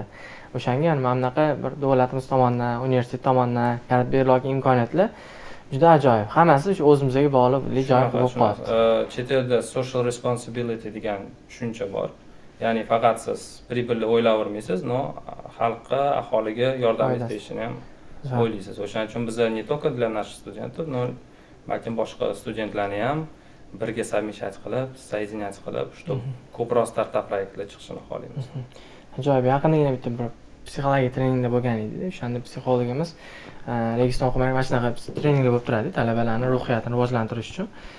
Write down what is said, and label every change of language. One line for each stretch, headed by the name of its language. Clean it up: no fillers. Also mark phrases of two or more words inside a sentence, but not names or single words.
Uzbek: O'shanga mana bunaqa bir davlatimiz tomonidan, universitet tomonidan yaratib berilgan imkoniyatlar juda ajoyib. Hammasi shu o'zimizga bog'liq joy bo'lib qoldi. Chet elda
English: social responsibility
Uzbek: degan tushuncha bor. Ya'ni faqat siz pribilni o'ylayvermaysiz, xalqqa, aholiga yordam etishni ham o'ylaysiz. O'shaning uchun biz
Russian: не только для наших студентов, но
Uzbek: balkim boshqa studentlarni ham birga совмещать qilib, соединять qilib, чтобы ko'proq startup proyektlar chiqishini xohlaymiz. Ajoyib. Yaqindagina bitta bir psixologiya treningda bo'lgan edi. O'shanda psixologimiz Registon hukumati mana shunaqa treninglar bo'lib turadi, talabalarning ruhiyatini rivojlantirish uchun.